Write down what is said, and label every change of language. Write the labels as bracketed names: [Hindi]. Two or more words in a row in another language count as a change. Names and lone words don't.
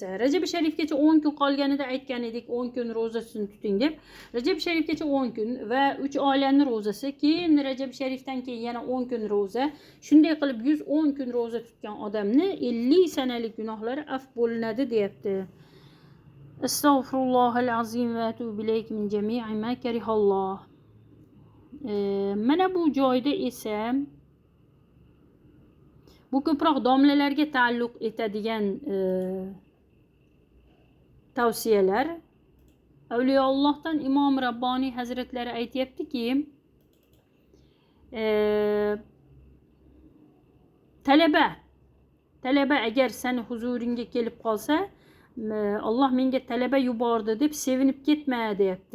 [Uzbek] Rajab sharifgacha 10 kun qolganida aytgan edik, 10 kun ro'zasini tuting deb. Rajab sharifgacha 10 kun va 3 oylarning ro'zasi, keyin Rajab sharifdan keyin yana 10 kun ro'za. Shunday qilib 110 kun ro'za tutgan odamni 50 sanalik gunohlari af bo'linadi deyapti. [Arabic] أستغفر الله العظيم وأتوب إليك من جميع ما كره الله. [Uzbek] Mana bu joyda esa bu ko'proq domlalarga ta'alluq etadigan tavsiyalar. Avliyoullohdan Imom Rabboniy Hazratlari aytayaptiki, talaba agar seni huzuringga kelib qolsa, Alloh menga talaba yubordi deb sevinib ketma deyapti.